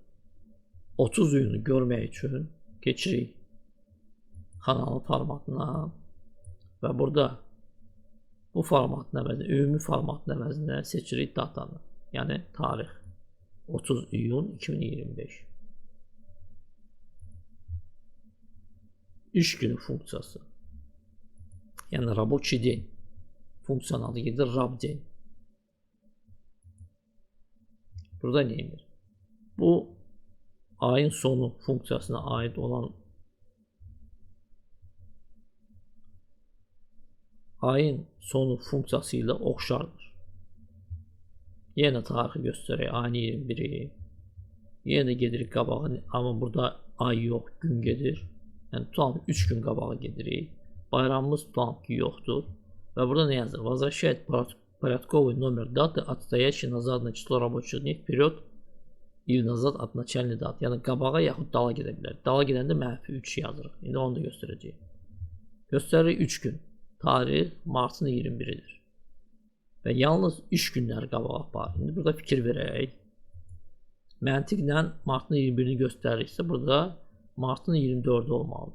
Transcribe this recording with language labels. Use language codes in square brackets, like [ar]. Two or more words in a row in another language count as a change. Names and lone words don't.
[az] 30 iyunu görmək üçün keçirik kanalın formatına və burada bu formatın əvəzinə, ümumi formatın əvəzinə seçirik datanı. Yəni tarix 30 iyun 2025. İş günü funksiyası. Yəni [ru] рабочий день [az] funksiyanın adı gedir rab-den. Burada nə edir? Bu ayın sonu funksiyasına aid olan ayın sonu funksiyası ilə oxşardır. Yenə tarixi göstərək, ayın 21-i. Yenə gedirik qabağa, amma burada ay yox, gün gedir. Yəni tutalım 3 gün qabağa gedirik. Bayramımız tutalım ki yoxdur. Və burada nə yazır? [ru] Возвращает порядковый номер даты, отстоящий назад на число рабочих дней вперед или назад от начальной dаты. [az] Yəni qabağa yaxud dala gedə bilər. Dala gedəndə -3 yazırıq. İndi onu da göstərəcəyik. Göstəririk 3 gün. Tarix martın 21-idir. Və yalnız iş günləri qabağa aparır. İndi burada fikir verək. Məntiqlə martın 21-ini göstəririksə burada martın 24-ü olmalıdır.